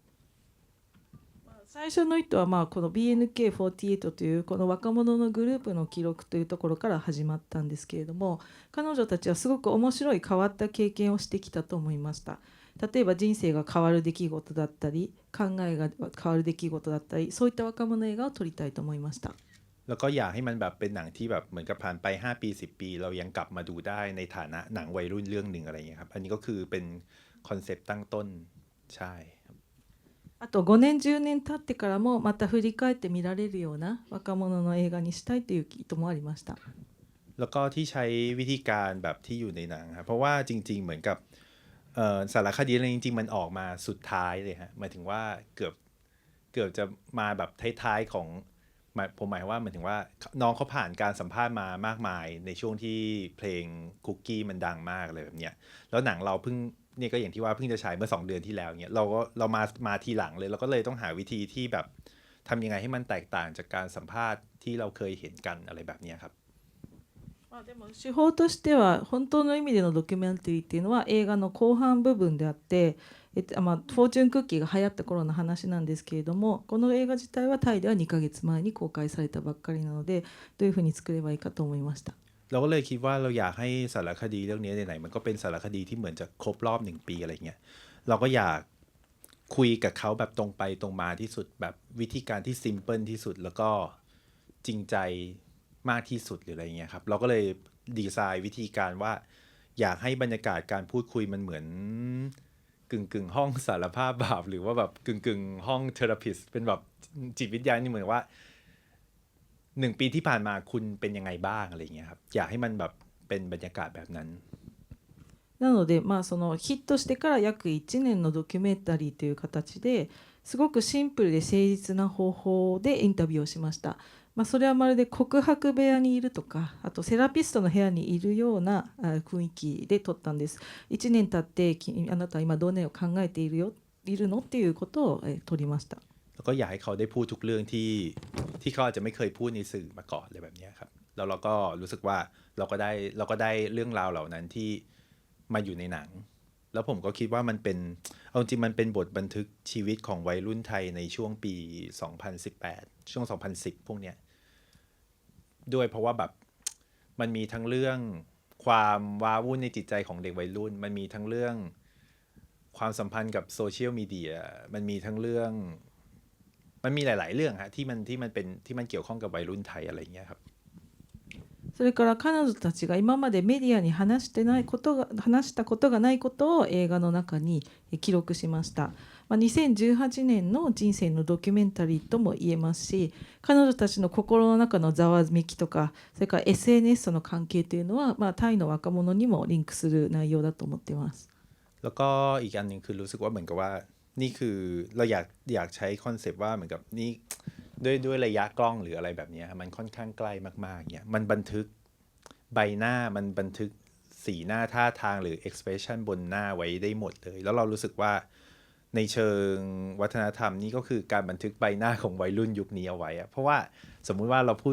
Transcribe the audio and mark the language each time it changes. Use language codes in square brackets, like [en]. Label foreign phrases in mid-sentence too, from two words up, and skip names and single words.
[ja] 最初の意図はこの BNK48 というこの若者のグループの記録というところから始まったんですけれども彼女たちはすごく面白い変わった経験をしてきたと思いました。例えば人生が変わる出来事だったり考えが変わる出来事だったりそういった若者映画を撮りたいと思いました。 [th] แล้วก็อยากให้มันแบบเป็นหนังที่แบบเหมือนกับผ่านไป5ปี10ปีเรายังกลับมาดูได้ในฐานะหนังวัยรุ่นเรื่องหนึ่งอะไรอย่างเงี้ยครับอันนี้ก็คือเป็นคอนเซปต์ตั้งต้นใช่ [ja] あと5年10年経ってからもまた振り返って見られるような若者の映画にしたいという意図もありました。 [th] แล้วก็ที่ใช้วิธีการแบบที่อยู่ในหนังครับเพราะว่าจริงๆเหมือนกับสารคดีอะไรจริงๆมันออกมาสุด ท้ายเลยฮะหมายถึงว่าเกือบจะมาแบบท้ายๆของผมหมายว่าหมายถึงว่าน้องเขาผ่านการสัมภาษณ์มามากมายในช่วงที่เพลงคุกกี้มันดังมากเลยแบบเนี้ยแล้วหนังเราเพิ่งนี่ก็อย่างที่ว่าเพิ่งจะฉายเมื่อ2 เดือนที่แล้วเนี่ยเรามาทีหลังเลยเราก็เลยต้องหาวิธีที่แบบทำยังไงให้มันแตกต่างจากการสัมภาษณ์ที่เราเคยเห็นกันอะไรแบบนี้ครับ [ja] でも手法としては本当の意味でのドキュメンタリーっていうのは映画の後半部分であってフォーチュンクッキーが流行った頃の話なんですけれどもこの映画自体はタイでは2ヶ月前に公開されたばっかりなのでどういうふうに作ればいいかと思いました。 [th] เราก็เลยคิดว่าเราอยากให้สารคดีเรื่องนี้ไหนๆมันก็เป็นสารคดีที่เหมือนจะครบรอบ1 ปีอะไรเงี้ยเราก็อยากคุ ยกับเขาแบบตรงไปตรงมาที่สุดแบบวิธีการที่ซิมเพิลที่สุดแล้วก็จริงใจมากที่สุดหรืออะไรเงี้ยครับเราก็เลยดีไซน์วิธีการว่าอยากให้บรรยากาศการพูดคุยมันเหมือนกึ่งห้องสารภาพบาปหรือว่าแบบกึ่งห้องเทอราพิสเป็นแบบจิตวิทยานี่เหมือนว่า1 ปีที่ผ่านมาคุณเป็นยังไงบ้างอะไรเงี้ยครับอยากให้มันแบบเป็นบรรยากาศแบบนั้น [ja] なのでそのヒットしてから約1年のドキュメンタリーという形ですごくシンプルで誠実な方法でインタビューをしました。それはまるで告白部屋にいるとかあとセラピストの部屋にいるような雰囲気で撮ったんです。1年経ってあなたは今どのように考えているのっていうことを撮りました。 [th] แล้วก็อยากให้เขาได้พูดทุกเรื่องที่เขาอาจจะไม่เคยพูดในสื่อมาก่อนเลยแบบนี้ครับแล้วเราก็รู้สึกว่าเราก็ได้เรื่องราวเหล่านั้นที่มาอยู่ในหนังแล้วผมก็คิดว่ามันเป็นเอาจริงมันเป็นบทบันทึกชีวิตของวัยรุ่นไทยในช่วงปี 2018ช่วง2010พวกเนี้ยด้วยเพราะว่าแบบมันมีทั้งเรื่องความว้าวุ่นในจิตใจของเด็กวัยรุ่นมันมีทั้งเรื่อง ความสัมพันธ์กับ [en] social media [th] มันมีทั้งเรื่องมันมีหลายๆเรื่องฮะที่มันเกี่ยวข้องกับวัยรุ่นไทยอะไรอย่างเงี้ยครับ [ja] それから彼女たちが今までメディアに話したことがないことを映画の中に記録しました。2018年の人生のドキュメンタリーとも言えますし、彼女たちの心の中のざわめきとか、それから SNS との関係というのは、タイの若者にもリンクする内容だと思っています。 [th] แล้วก็อีกอันหนึ่งคือรู้สึกว่าเหมือนกับว่านี่คือเราอยากใช้คอนเซปต์ว่าเหมือนกับนี่ด้วยระยะกล้องหรืออะไรแบบนี้มันค่อนข้างใกล้มากๆเนี่ยมันบันทึกใบหน้ามันบันทึกสีหน้าท่าทางหรือ expression บน หน้าไว้ได้หมดเลยแล้วเรารู้สึกว่าในเชิงวัฒนธรรมนี่ก็คือการบันทึกใบหน้าของวัยรุ่นยุคนี้เอาไว้เพราะว่าสมมุติว่าเราพูด